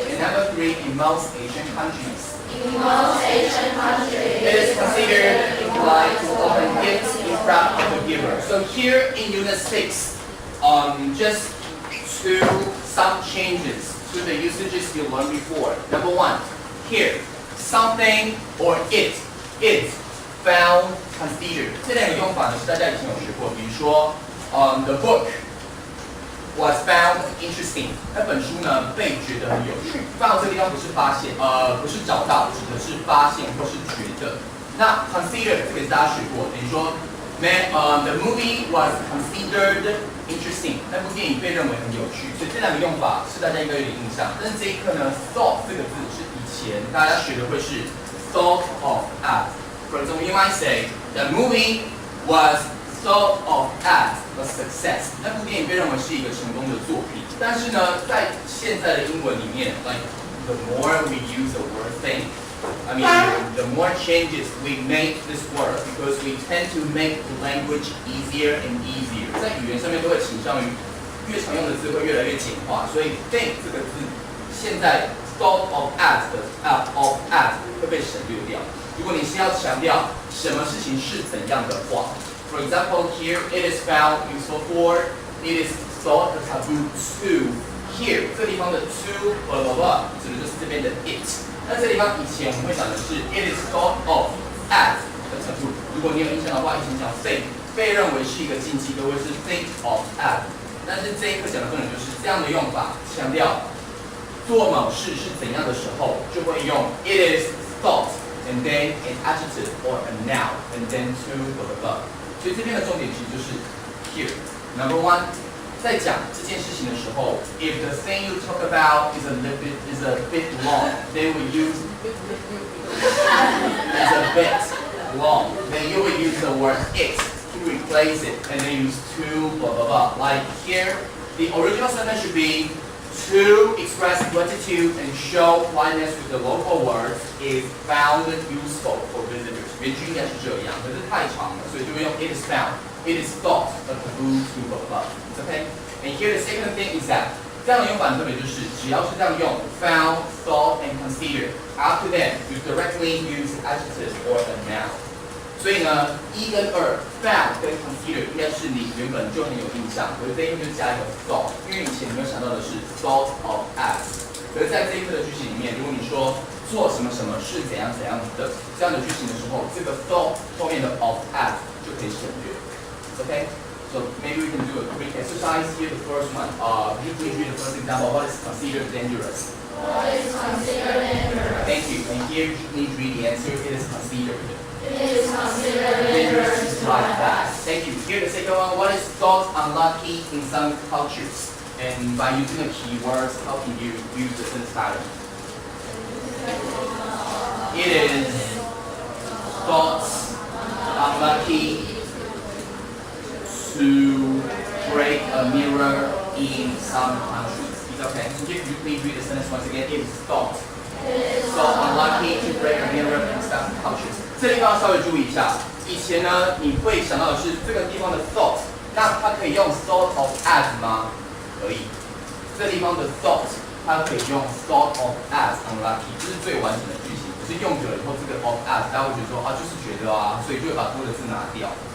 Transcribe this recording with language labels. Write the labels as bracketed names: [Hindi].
[English] And number 3, in most Asian countries. It is considered impolite to open gifts in front of the giver. So here in Unit 6, just some changes to the usages you learned before. Number 1, here, something or it is found considered. [Chinese] 这两个用法呢是大家以前有学过，比如说， [English] the book was found interesting. [Chinese] 那本书呢被觉得很有趣。found 这个地方不是发现，不是找到，指的是发现或是觉得。那 consider 这个大家学过，等于说， [English] the movie was considered interesting. [Chinese] 那部电影被认为很有趣。所以这两个用法是大家应该有点印象。但是这一课呢 ，thought 这个字是以前大家学的会是 thought of as. [English] For example, you might say the movie was thought of as a success. [Chinese] 那部电影被认为是一个成功的作品。但是呢，在现在的英文里面 [English] ，like the more we use the word thing, I mean the more changes we make this word because we tend to make the language easier and easier. [Chinese] 在语言上面都会倾向于越常用的字会越来越简化，所以 think 这个字现在 thought of as 的 of as 会被省略掉。如果你是要强调什么事情是怎样的话 [English] ，for example here it is found useful for, it is thought a taboo to. [Chinese] Here 这个地方的 to blah blah blah 指的就是这边的 it。那这个地方以前我们会讲的是 [English] it is thought of as [Chinese] 的 taboo。如果你有印象的话，以前讲 think 被认为是一个禁忌，都会是 think of as。但是这一课讲的重点就是这样的用法，强调做某事是怎样的时候，就会用 it is thought。 [English] And then an adjective or a noun, and then to blah blah blah. [Chinese] 所以这边的重点其实就是 here. [English] Number 1, [Chinese] 在讲这件事情的时候 [English] ，if the thing you talk about is a bit long, then we use is a bit long. Then you will use the word it to replace it, and then use to blah blah blah. Like here, the original sentence should be. To express gratitude and show politeness with the local words is found useful for visitors. [Chinese] 原句应该是这样，可是太长了，所以就会用 [English] it is found, it is thought a taboo to blah blah. It's okay. And here the second thing is that [Chinese] 这样的用法特别就是，只要是这样用 [English] found, thought, and considered, after that you directly use adjective or a noun. [Chinese] 所以呢，1跟2 found 跟 consider 应该是你原本就很有印象，可是这一课就加一个 thought， 因为以前你没有想到的是 thought of as。可是在这一课的句型里面，如果你说做什么什么是怎样怎样的这样的句型的时候，这个 thought 后面的 of as 就可以省略。 [English] Okay? So maybe we can do a quick exercise here. The first one, could you please read the first example? What is considered dangerous? What is considered dangerous? Thank you. And here you please read the answer. It is considered. It is considered dangerous. Like that. Thank you. Here the second one. What is thought unlucky in some cultures? And by using the keywords, how can you use the sentence pattern? It is thought unlucky to break a mirror in some countries. It's okay. Could you please read the sentence once again? It is thought. So unlucky to break a mirror in some cultures. [Chinese] 这地方稍微注意一下，以前呢你会想到的是这个地方的 thought， 那它可以用 thought of as 吗？可以。这地方的 thought， 它可以用 thought of as unlucky， 这是最完整的句型。可是用久了以后，这个 of as 大家会觉得说啊，就是觉得啊，所以就会把多的字拿掉。